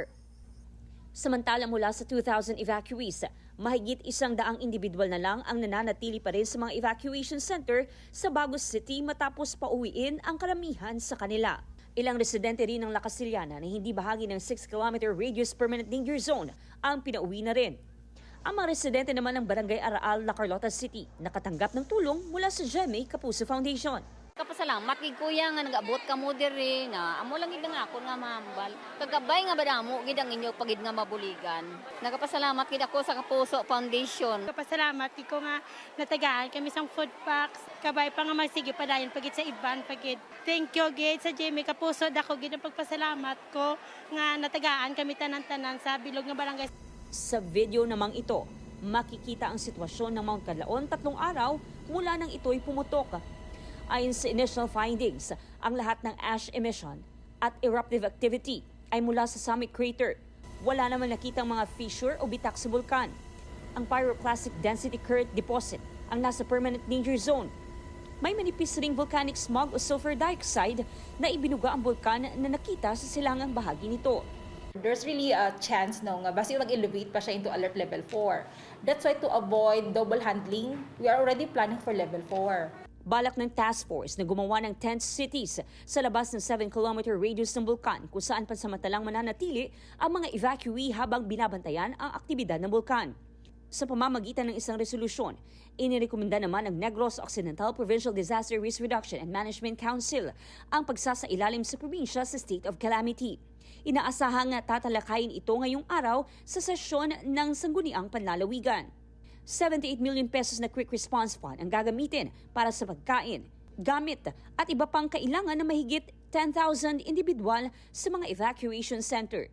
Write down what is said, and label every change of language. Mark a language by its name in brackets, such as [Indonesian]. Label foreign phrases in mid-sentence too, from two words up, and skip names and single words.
[Filipino] Samantala mula sa 2,000 evacuees, mahigit 100 individual na lang ang nananatili pa rin sa mga [English] evacuation center [Filipino] sa Bagos City matapos pauwiin ang karamihan sa kanila. Ilang residente rin ng La Casillana na hindi bahagi ng [English] 6-kilometer radius permanent danger zone [Filipino] ang pinauwi na rin. Ang mga residente naman ng Barangay Araal, La Carlota City, nakatanggap ng tulong mula sa GMA Kapuso Foundation. [Hiligaynon] Kapasalamat gid kuya nga nagabot ka mo diri na amo lang gid nga ako nga mambal. Kagabay nga badamo gid ang inyo pagid nga mabuligan. Nagapasalamat gid ako sa Kapuso Foundation. Kapasalamat gid ko nga natagaan kami sang [English] food packs. [Hiligaynon] Kabay pa nga magsige padayon pagid sa iban pagid. [English] Thank you [Hiligaynon] gid sa GMA Kapuso dako gid ang pagpasalamat ko nga natagaan kami tanan-tanan sa bilog nga barangay. [Filipino] Sa video namang ito, makikita ang sitwasyon ng Mount Kanlaon 3 araw mula nang ito'y pumutok. Ayon sa [English] initial findings, [Filipino] ang lahat ng [English] ash emission [Filipino] at [English] eruptive activity [Filipino] ay mula sa [English] summit crater. [Filipino] Wala naman nakitang mga fissure o bitak sa bulkan. ang [English] pyroclastic density current deposit [Filipino] ang nasa [English] permanent danger zone. [Filipino] May manipis ring [English] volcanic smog [Filipino] o [English] sulfur dioxide [Filipino] na ibinuga ang bulkan na nakita sa silangang bahagi nito. [English] There's really a chance [Hiligaynon] no nga basi mag-elevate pa siya [English] into alert level 4. That's why to avoid double handling, we are already planning for level 4. [Filipino] Balak ng task force na gumawa ng [English] tent cities [Filipino] sa labas ng [English] 7-kilometer radius [Filipino] ng bulkan kung saan pansamantalang mananatili ang mga evacuee habang binabantayan ang aktibidad ng bulkan. Sa pamamagitan ng isang resolusyon, inirekomenda naman ng Negros Occidental Provincial Disaster Risk Reduction and Management Council ang pagsasailalim sa probinsya sa [English] state of calamity. [Filipino] Inaasahang tatalakayin ito ngayong araw sa sesyon ng Sangguniang Panlalawigan. 78 million pesos na [English] quick response fund [Filipino] ang gagamitin para sa pagkain, gamit at iba pang kailangan na mahigit 10,000 individual sa mga [English] evacuation center.